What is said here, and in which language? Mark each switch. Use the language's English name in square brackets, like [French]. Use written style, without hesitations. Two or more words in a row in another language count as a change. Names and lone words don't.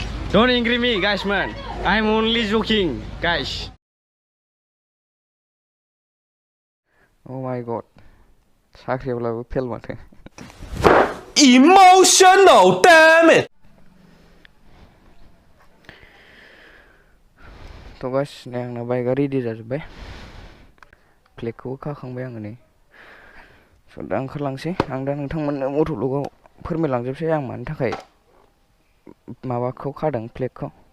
[English] Don't angry me, guys, man. I'm only joking, guys. Oh my god. [Bodo] साख्रियावलाबो फेल माथो. [English] Emotional, damn it. [Bodo] तो गाइस नै आंना बाइकआ रेडि जाजोब्बाय. फ्लेगखौबो खाखांबाय आङो नै. स' दा ओंखारलांसै. आं दा नोंथांमोननो मट'लगाव फोरमायलांजोबसै आं मानि थाखाय माबाखौ खादों फ्लेगखौ.